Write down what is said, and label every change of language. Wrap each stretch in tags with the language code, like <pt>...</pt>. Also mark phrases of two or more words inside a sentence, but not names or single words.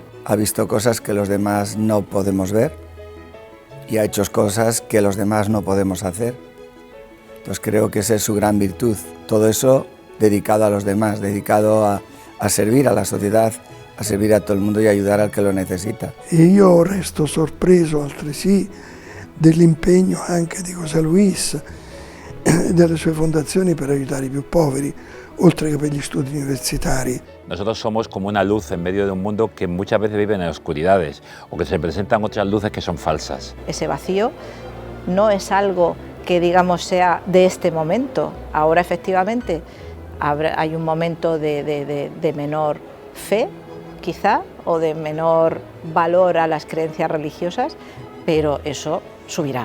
<es>Ha visto cosas que los demás no podemos ver y ha hecho cosas que los demás no podemos hacer. Entonces creo que esa es su gran virtud. Todo eso dedicado a los demás, dedicado a servir a la sociedad, a servir a todo el mundo y ayudar al que lo necesita.</es> <it>E io resto sorpreso altresì dell'impegno anche di José Luis e delle sue fondazioni per aiutare i più poveri, oltre che per gli studi universitari.</it> <es>Nosotros somos como una luz en medio de un mundo que muchas veces vive en oscuridades o que se presentan otras luces que son falsas. Ese vacío no es algo que digamos sea de este momento. Ahora efectivamente hay un momento de menor fe, quizá, o de menor valor a las creencias religiosas, pero eso subirá.</es>